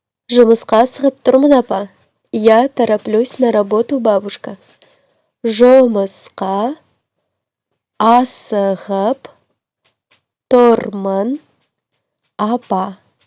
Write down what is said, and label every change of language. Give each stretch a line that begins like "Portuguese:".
Kazakh: Жұмысқа асығып тұрмын, апа.
Russian: Я тороплюсь на работу, бабушка.
Kazakh: Жұмысқа асығып тұрмын, апа.